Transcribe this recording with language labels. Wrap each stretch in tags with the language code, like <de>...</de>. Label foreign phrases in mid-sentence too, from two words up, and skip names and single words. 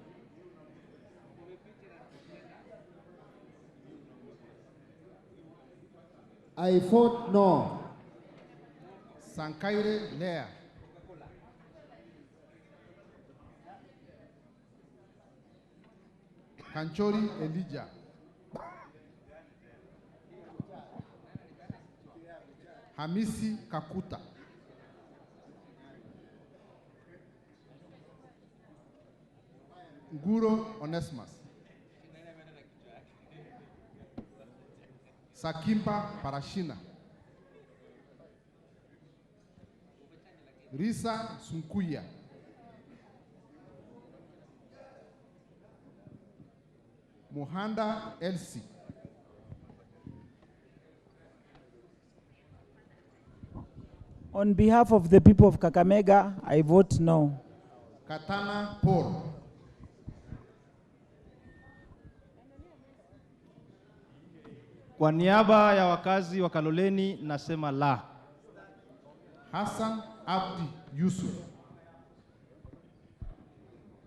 <en>I vote no. Sankaire Lea. Kanchori Elijah. Hamisi Kakuta. Nguro Onesimus. Sakimpa Parashina. Risa Sunkuya. Muhanda Elsie. On behalf of the people of Kakamega, I vote no. Katana Paul.</en> <sw>Kwa niaba ya wakazi wa Kaloleni nasema la. Hassan Abdi Yusuf.</sw>